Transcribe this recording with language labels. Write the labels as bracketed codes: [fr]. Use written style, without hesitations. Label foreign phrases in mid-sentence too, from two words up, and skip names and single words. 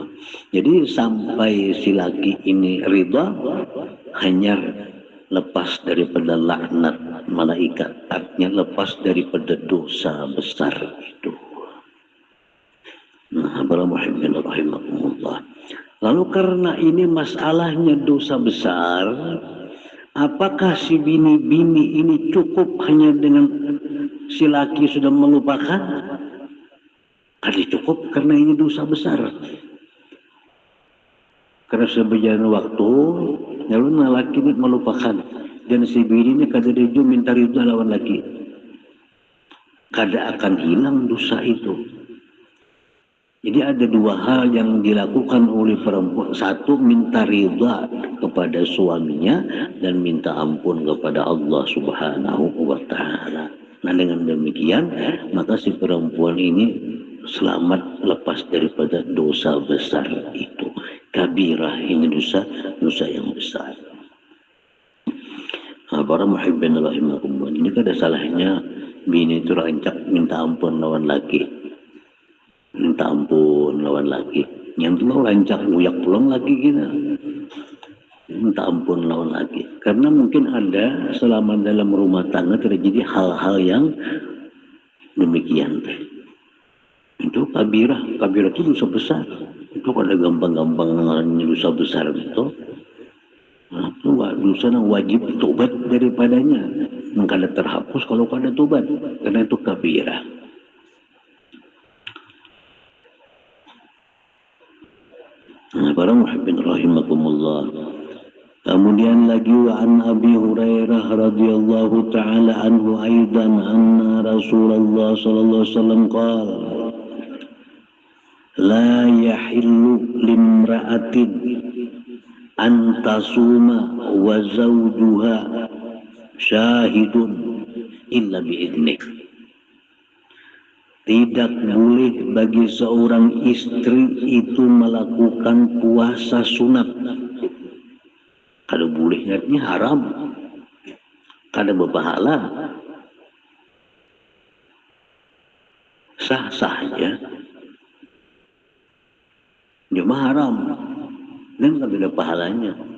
[id] Jadi sampai si laki ini ridha, hanya lepas daripada laknat malaikat, artinya lepas daripada dosa besar itu. Nah, para [ar] محبين رحمكم الله. [id] Lalu karena ini masalahnya dosa besar, apakah si bini-bini ini cukup hanya dengan si laki sudah melupakan? [bjn] Kada cukup karena ini dosa besar. Karena seberjalan waktu, lalu laki ini melupakan dan si bini ini kada dia minta ridha lawan laki, kada akan hilang dosa itu. [id] Jadi ada dua hal yang dilakukan oleh perempuan. Satu, minta ridha kepada suaminya dan minta ampun kepada Allah [ar] سبحانه وتعالى. [id] Nah dengan demikian maka si perempuan ini selamat lepas daripada dosa besar itu. Kabirah ini dosa yang besar. Nah, para [ar] محبين رحمكم الله, [bjn] ini kada salahnya bini itu rancak minta ampun lawan laki. Minta ampun lawan laki. Yang tu rancak uyak pulang lagi kita. Minta ampun lawan laki. [id] Karena mungkin ada selama dalam rumah tangga terjadi hal-hal yang demikian. Itu kabirah itu dosa besar. [bjn] Itu kada gampang-gampang dosa besar itu. [id] Nah, itu dosa yang wajib tobat daripadanya. [bjn] Kada terhapus kalau kada tobat. [id] Karena itu kabirah. Nah, para [ar] محبين رحمكم الله. [id] Kemudian lagi [ar] وعن أبي هريرة رضي الله تعالى عنه أيضا أن رسول الله صلى الله عليه وسلم قال لا يحل لامرأة أن تصوم وزوجها شاهد إلا بإذنه. [id] Tidak boleh bagi seorang istri itu melakukan puasa sunat. Kalau bolehnya haram, [bjn] kada berpahala, sah saja, cuma haram dan tidak ada pahalanya.